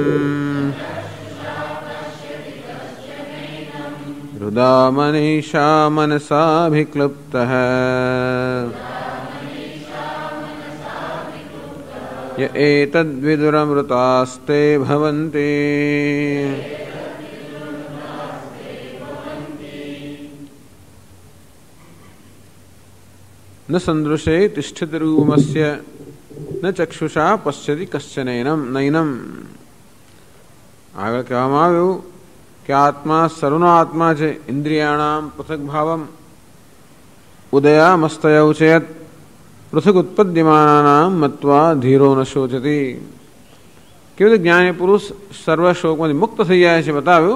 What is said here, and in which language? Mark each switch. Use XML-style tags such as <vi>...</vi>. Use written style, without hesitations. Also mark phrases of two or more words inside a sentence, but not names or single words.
<sa>हृदा मनीषा मनसाभिक्लुप्तः य एतद्विदुरमृतास्ते भवन्ति न सन्दृशे तिष्ठति रूपमस्य न चक्षुषा पश्यति कश्चनैनम नैनम.</sa> <gu>આગળ કહેવામાં આવ્યું કે આત્મા સર્વનો આત્મા છે.</gu> <sa>इन्द्रियाणाम पृथक भावम उदयामस्तय उचेत पृथक उत्पद्यमानानाम मत्वा धीरो न शोचती.</sa> <gu>કેવી રીતે જ્ઞાની પુરુષ સર્વ શોકમાંથી મુક્ત થઈ જાય છે બતાવ્યું.</gu>